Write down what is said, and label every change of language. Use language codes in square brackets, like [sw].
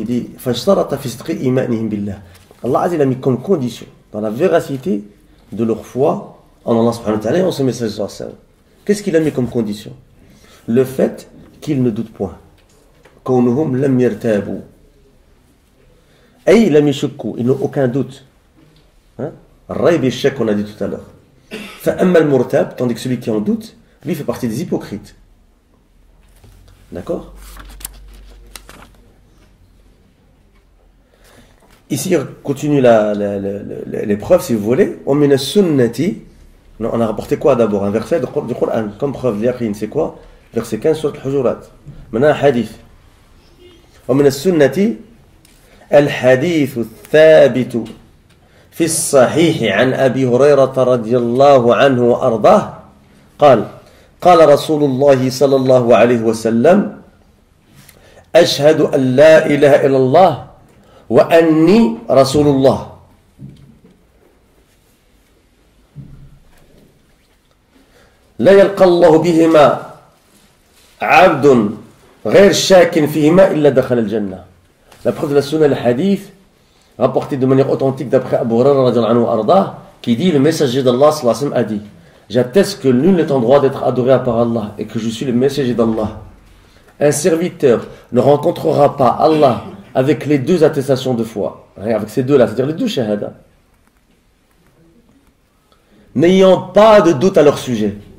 [fr] Il dit Allah Azza a mis comme condition, dans la véracité de leur foi en Allah subhanahu wa ta'ala et en son message. Qu'est-ce qu'il a mis comme condition? Le fait qu'ils ne doutent point. [ar] كونهم لم يرتابوا أي لم يشكوا, [fr] ils n'ont aucun doute. الريب et الشك on a dit tout à l'heure. [ar] فأما المرتاب, [fr] tandis que celui qui en doute, lui fait partie des hypocrites. D'accord? Ici, on continue l'épreuve si vous voulez. [ar] ومن السنة, [fr] on a rapporté quoi d'abord? Un verset du Coran comme preuve de l'yaqin, c'est quoi? Verset 15 sur Al-Hujurat. Maintenant un hadith. [ar] ومن السنة الحديث الثابت في الصحيح عن أبي هريرة رضي الله عنه وأرضاه قال قال رسول الله صلى الله عليه وسلم أشهد أن لا إله إلا الله وأني رسول الله لا يلقى الله بهما عبد غير شاك فيهما إلا دخل الجنة. [fr] La preuve de la sunna, le hadith, rapporté de manière authentique d'après Abu Hurairah radhiyallahu anhu arda, qui dit, le messager d'Allah sallallahu alayhi wa sallam a dit, j'atteste que nul n'est en droit d'être adoré à part Allah et que je suis le messager d'Allah. Un serviteur ne rencontrera pas Allah avec les deux attestations de foi, avec ces deux-là, c'est-à-dire les deux shahada, n'ayant pas de doute à leur sujet.